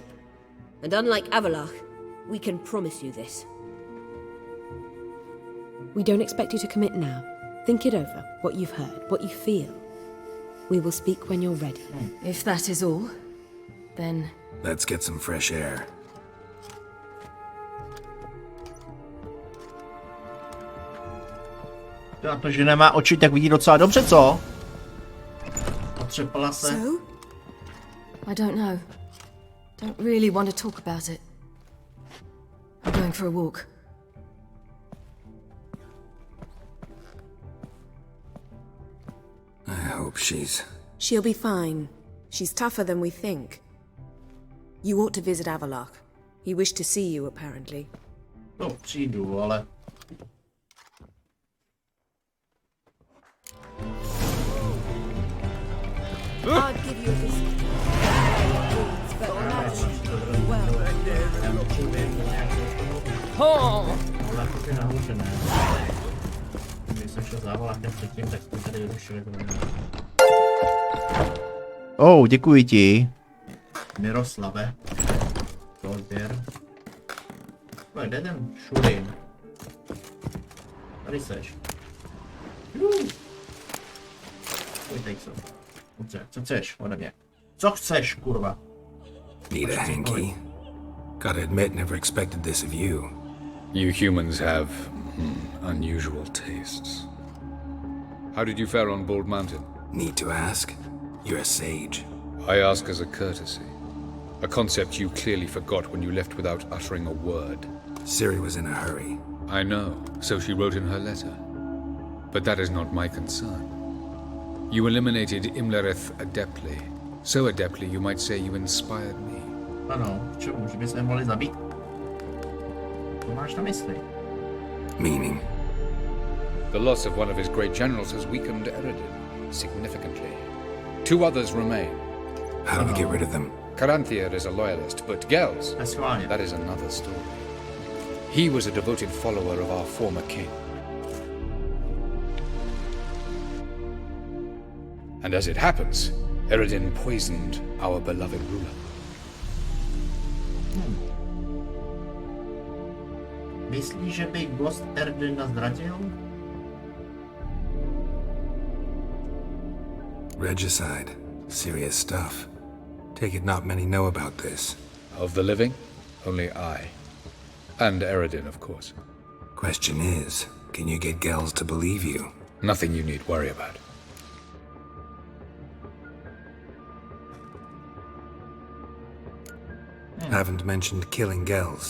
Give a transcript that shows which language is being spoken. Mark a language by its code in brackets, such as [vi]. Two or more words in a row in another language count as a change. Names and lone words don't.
[en] And unlike Avalach, we can promise you this. We don't expect you to commit now. Think it over, what you've heard, what you feel. We will speak when you're ready. If that is all, then... Let's get some fresh air. [cs] Na to, že nemá oči, tak vidí docela dobře, co? Otřepala se. [en] So? I don't know. Don't really want to talk about it. I'm going for a walk. I hope She'll be fine. She's tougher than we think. You ought to visit Avalach. He wished to see you, apparently. [cs] No, přijdu, ale... [en] I'll give you a visit. [cs] Ale to je nahoře, ne? Když jsem šel za Avalachem předtím, tak jsme tady vyrušili. Děkuji ti. Miroslave. Odběr. Kde je ten Šurin? Tady seš. Pojď se. Dobře, co chceš ode mě? Co chceš, kurva? [en] Need a hanky? Gotta admit, never expected this of you. You humans have unusual tastes. How did you fare on Bald Mountain? Need to ask? You're a sage. I ask as a courtesy. A concept you clearly forgot when you left without uttering a word. Ciri was in a hurry. I know, so she wrote in her letter. But that is not my concern. You eliminated Imlerith adeptly. So adeptly, you might say you inspired me. [cs] Ano, k čemu? Že bychom mohli zabít? Co máš na mysli? [en] Meaning? The loss of one of his great generals has weakened Eredin significantly. 2 others remain. How do we get rid of them? Caranthier is a loyalist, but Gels, that is another story. He was a devoted follower of our former king. And as it happens, Eredin poisoned our beloved ruler. [cs] Myslíš, že by Ghost Eredina zradil? [en] Regicide. Serious stuff. Take it not many know about this. Of the living, only I. And Eredin, of course. Question is, can you get Gels to believe you? Nothing you need worry about. Haven't mentioned killing Gels.